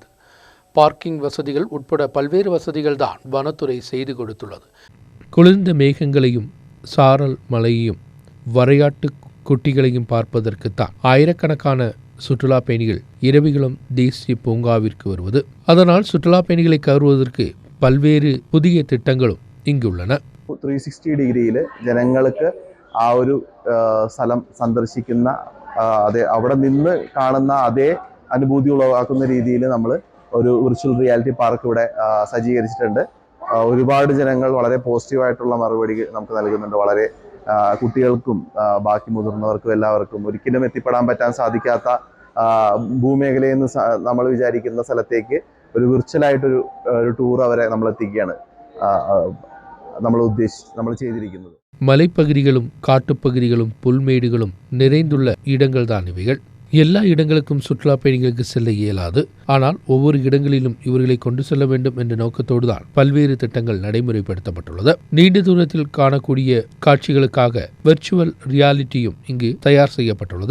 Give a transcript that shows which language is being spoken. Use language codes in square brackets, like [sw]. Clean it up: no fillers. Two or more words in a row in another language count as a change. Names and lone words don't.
[ta] பார்க்கிங் வசதிகள் உட்பட பல்வேறு வசதிகள் தான் வனத்துறை செய்து கொடுத்துள்ளது. குளிர்ந்த மேகங்களையும் சாரல் மலையையும் வரையாட்டு குட்டிகளையும் பார்ப்பதற்குத்தான் ஆயிரக்கணக்கான சுற்றுலா பயணிகள் இரவிகுளம் தேசிய பூங்காவிற்கு வருவது. அதனால் சுற்றுலா பயணிகளை கவர்வதற்கு பல்வேறு புதிய திட்டங்களும் ഇങ്ങുള്ളன. [ml] 360 ഡിഗ്രിയിൽ ജനങ്ങൾക്ക് ആ ഒരു സ്ഥലം സന്ദർശിക്കുന്ന അവിടെ നിന്ന് കാണുന്ന അതേ അനുഭൂതി ഉളവാക്കുന്ന രീതിയിൽ നമ്മൾ ഒരു [en] virtual reality park [ml] ഇവിടെ സജ്ജീകരിച്ചിട്ടുണ്ട്. ഒരുപാട് ജനങ്ങൾ വളരെ പോസിറ്റീവായിട്ടുള്ള മറുപടി നമുക്ക് നൽകുന്നുണ്ട്. വളരെ കുട്ടികൾക്കും ബാക്കി മുതിർന്നവർക്കും എല്ലാവർക്കും ഒരിക്കലും എത്തിപ്പെടാൻ പറ്റാൻ സാധിക്കാത്ത ഭൂമേഖലയിൽ നിന്ന് നമ്മൾ വിചാരിക്കുന്ന സ്ഥലത്തേക്ക് ഒരു വിർച്വലായിട്ടൊരു ടൂർ അവരെ നമ്മൾ എത്തിക്കുകയാണ് നമ്മൾ ചെയ്തിരിക്കുന്നത്. [ta] மலைப்பகுதிகளும் காட்டுப்பகுதிகளும் புல்மேடுகளும் நிறைந்துள்ள இடங்கள் தான் இவைகள். எல்லா இடங்களுக்கும் சுற்றுலா பயணிகளுக்கு செல்ல இயலாது. ஆனால் ஒவ்வொரு இடங்களிலும் இவர்களை கொண்டு செல்ல வேண்டும் என்ற நோக்கத்தோடுதான் பல்வேறு திட்டங்கள் நடைமுறைப்படுத்தப்பட்டுள்ளது. நீண்ட தூரத்தில் காணக்கூடிய காட்சிகளுக்காக [en] virtual reality [ta] இங்கு தயார் செய்யப்பட்டுள்ளது.